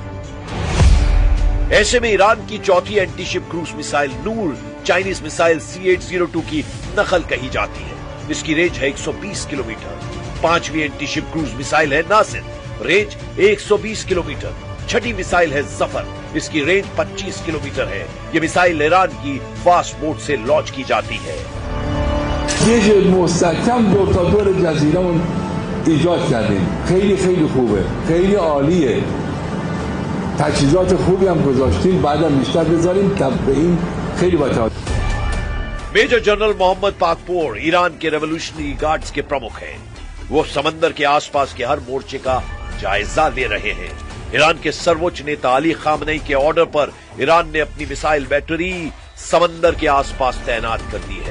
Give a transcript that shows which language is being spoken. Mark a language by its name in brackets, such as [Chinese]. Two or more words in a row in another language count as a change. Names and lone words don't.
[Hindi] ऐसे में ईरान की चौथी [English] anti ship cruise missile [Hindi] नूर [English] Chinese missile [Hindi] C-802 की नकल कही जाती है। इसकी रेंज है 120 किलोमीटर। पांचवी [English] anti ship cruise missile [Hindi] है नासिर, रेंज 120 किलोमीटर। छठी मिसाइल है जफर, इसकी रेंज 25 किलोमीटर है। ये मिसाइल ईरान की [English] fast boat [Hindi] से लॉन्च की जाती है। [Persian] یک مستحکم دور تا دور جزیره‌مون ایجاد کردیم. خیلی خیلی خوبه، خیلی عالیه. تجهیزات خوبی هم گذاشتیم، بعدم بیشتر بذاریم به این خیلی باید. [Hindi] मेजर जनरल मोहम्मद पाकपोर ईरान के रेवोल्यूशनरी गार्ड्स के प्रमुख हैं। वो समंदर के आसपास के हर मोर्चे का जायजा ले रहे हैं। ईरान के सर्वोच्च नेता अली खामनेई के ऑर्डर पर ईरान ने अपनी [English] missile battery [Hindi] समंदर के आसपास तैनात कर दी है।